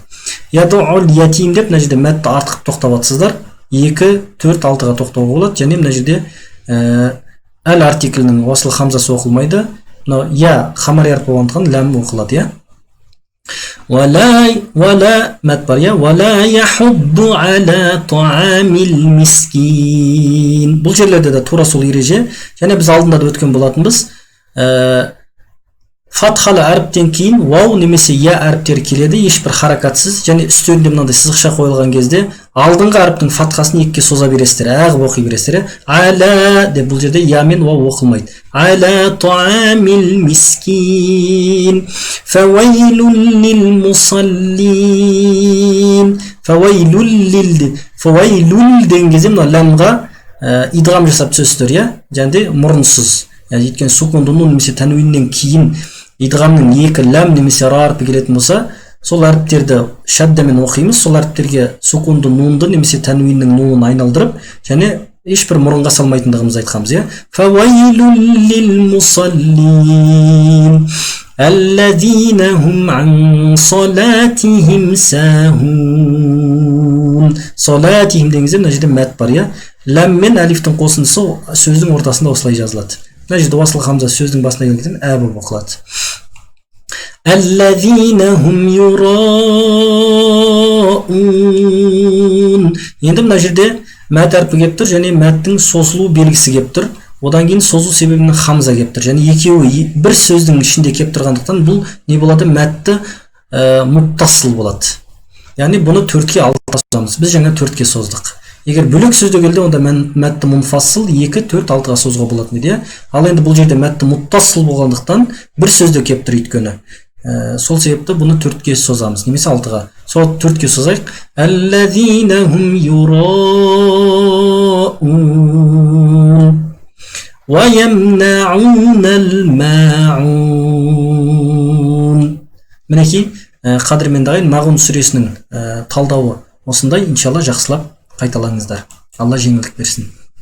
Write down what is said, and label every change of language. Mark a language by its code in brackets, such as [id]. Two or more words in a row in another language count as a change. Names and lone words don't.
[ar] يدع اليتيم [kk] деп, мына жерде мәтті артқып тоқтап атсыздар. 2, 4, 6-ға тоқтауға болады, және мына жерде әл артиклінің уасыл хамзасы оқылмайды. Я қамари әрпі болғандықтан ләм оқылады, Вала мәт бар, [ar] ولا يحض على طعام المسكين. [kk] Бұл жерлерде де тура сол ереже. Және біз алдында да өткен болатынбыз. Фатхалы әріптен кейін вау немесе я әріптері келеді, ешбір харакатсыз, және үстерінде мынандай сызықша қойылған кезде алдыңғы әріптің фатхасын екіге соза бересіздер, ағып оқи бересіздер. Аля деп бұл жерде я мен вау оқылмайды. [ar] على طعام المسكين. فويل للمصلين. [kk] Фавайлун деген кезде мына ләмға идғам жасап түсесіздер, және де мұрынсыз. Өйткені сукунды нун немесе тәнуиннен кейін идғамның екі ләм немесе ра әрпі келетін болса, сол әріптерді шәддемен оқимыз, сол әріптерге сукунды нунды немесе тәнуиннің нунын айналдырып, және ешбір мұрынға салмайтындығымыз айтқанбыз. [ar] فويل للمصلين الذين هم عن صلاتهم ساهون. [kk] Салатихим деген кезде мына жерде мәт бар, ләм мен әлифтің қосындысы сөздің ортасында осылай жазылады. Мына жерде уасыл хамза сөздің басына келгендіктен ә болып оқылады. [ar] الذين هم يراءون. [kk] Енді мына жерде мәт әрпі келіп тұр, және мәттің созылу белгісі келіп тұр. Одан кейін созу себебінің хамза келіп тұр. Және екеуі бір сөздің ішінде келіп тұрғандықтан бұл не болады? Мәтті мұттасыл болады. Яғни бұны 4-ке 6-ға созамыз. Біз жаңа 4-ке создық. Егер бөлек сөзде келді, онда мәтті мұнфасыл 2, 4, 6-ға созуға болатын еді. Ал енді бұл жерде мәтті мұттасыл болғандықтан бір сөзде келіп тұр өйткені. Сол себепті бұны 4-ке созамыз, немесе 6-ға. Сол 4-ке созайық. [ar] الذين هم يراءون ويمنعون الماعون. [kk] Мінекей, қадірмен дағайын Мағун сүресінің талдауы осындай. Иншалла жақсылап қайталаңыздар. Алла жеңілдік берсін.